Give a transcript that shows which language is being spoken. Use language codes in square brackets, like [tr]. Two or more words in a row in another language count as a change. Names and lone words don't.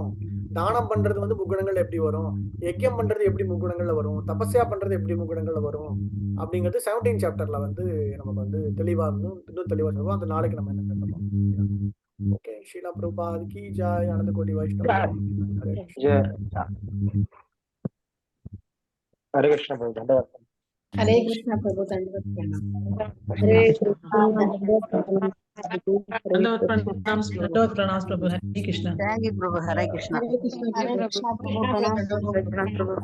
[ta] தானம் பண்றது வந்து முக்குணங்கள்ல எப்படி வரும், யக்யம் பண்றது எப்படி முக்குணங்கள்ல வரும், தபஸ்யா பண்றது எப்படி முக்குணங்கள்ல வரும் அப்படிங்கிறது 17 சாப்டர்ல வந்து நமக்கு வந்து தெளிவா இன்னும் தெளிவா சொல்லுவோம். அந்த நாளைக்கு நம்ம என்ன பண்ணலாம். ஓகே, [hi] शीला प्रभुपाद की जय. [ta] ஆனந்த கோடி வைஷ்ணவ ஹரே கிருஷ்ண பிரபு. [hi] हरे कृष्णा प्रभु दंडवत प्रणाम। हरे कृष्णा दंडवत प्रणाम प्रभु। हरे कृष्णा। [en] thank you [hi] प्रभु। हरे कृष्णा। हरे कृष्णा प्रभु प्रणाम प्रभु।